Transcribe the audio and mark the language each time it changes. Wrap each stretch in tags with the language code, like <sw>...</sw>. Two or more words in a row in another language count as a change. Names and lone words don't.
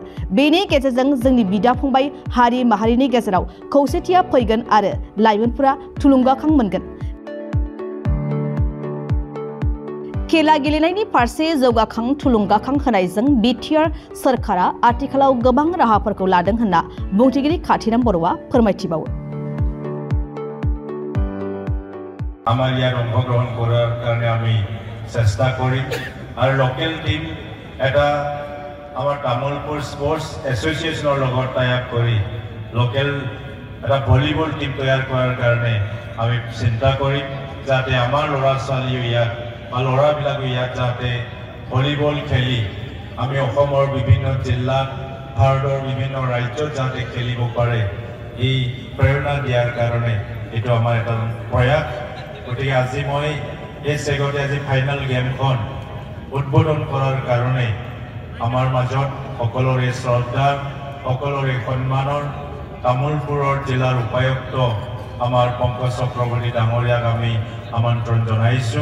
<brx>बेनि गेजेरजों जोंनि बिदा फंबाय हारि माहारिनि गेजेराव खौसेथिया फैगोन आरो लाइमोनफोरा थुलुंगाखां मोनगोन। खेला गेलेनायनि फारसे जौगाखां थुलुंगाखां होनायजों बिटिआर सरकारा आथिखालाव गोबां राहाफोरखौ लादों होनना बुंथिगिरि कातिराम बर'आ फोरमायथिबावो।</brx> <as>আমার ইয়াত অংশগ্রহণ করার কারণে আমি চেষ্টা করি আর</as> <en>local team</en> <as>এটা আমার তামুলপুর</as> <en>Sports Association</en> <as>লগত</as> <en>tie up</en> <as>করি লোকাল এটা</as> <en>volleyball team</en> <as>তৈয়ার করার কারণে আমি চিন্তা করি যাতে আমার ল'ৰা ছোৱালীও ইয়াত বা ল'ৰাবিলাকো ইয়াত যাতে ভলিবল খেলি আমি অসমৰ বিভিন্ন জিলাত ভাৰতৰ বিভিন্ন ৰাজ্যত যাতে খেলিব পাৰে এই প্ৰেৰণা দিয়াৰ কাৰণে এইটো আমাৰ এটা প্ৰয়াস। গতিকে আজি মই এই চেগতে আজি</as> <en>final game</en> <as>উদ্বোধন কৰাৰ কাৰণে আমাৰ মাজত সকলোৰে শ্ৰদ্ধা সকলোৰে সন্মানৰ তামুলপুৰৰ জিলাৰ উপায়ুক্ত আমাৰ পংকজ চক্ৰৱৰ্তী ডাঙৰীয়াক আমি আমন্ত্ৰণ জনাইছোঁ।</as>